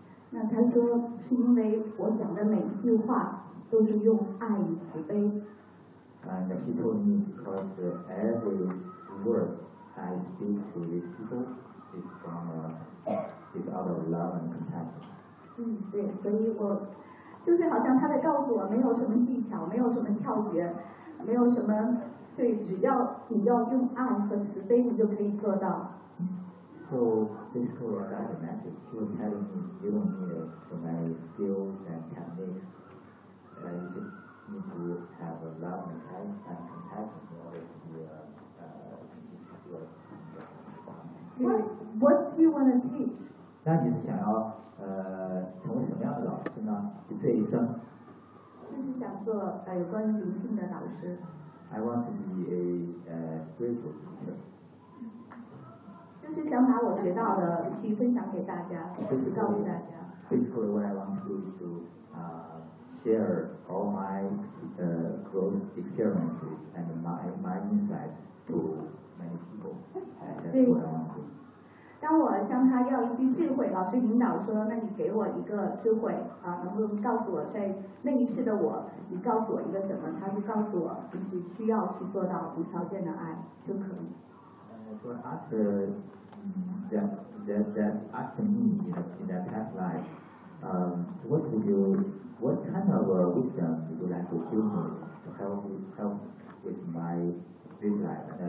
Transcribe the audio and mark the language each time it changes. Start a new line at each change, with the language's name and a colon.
Chinese: 那他说是因为我讲的每一句话都是用爱与慈悲。
English: And he told me because every word I speak to these people is from is out of love and compassion.
Chinese: 嗯，对，所以我就是好像他在告诉我，没有什么技巧，没有什么跳跃，没有什么，对，只要用爱和慈悲，你就可以做到。
English: So this is what I imagine. He was telling me, you don't need so many skills and techniques. You just need to have a love and kindness and compassion in order to be a good person. What do you want to teach?
Chinese: 那你想要成为什么样的老师呢？就是想做有关灵性的老师。
English: I want to be a spiritual teacher.
Chinese: 就是想把我学到的去分享给大家，告诉大家。
English: Basically, what I want to do is to share all my growth experiences and my insights to many people.
Chinese: 对。当我向他要一句智慧，老师引导说：“那你给我一个智慧啊，能不能告诉我在那一世的我，你告诉我一个什么？”他就告诉我，你只需要去做到无条件的爱就可以。
English: So after that after me in that past life, what kind of wisdom would you like to give me to help with my real life?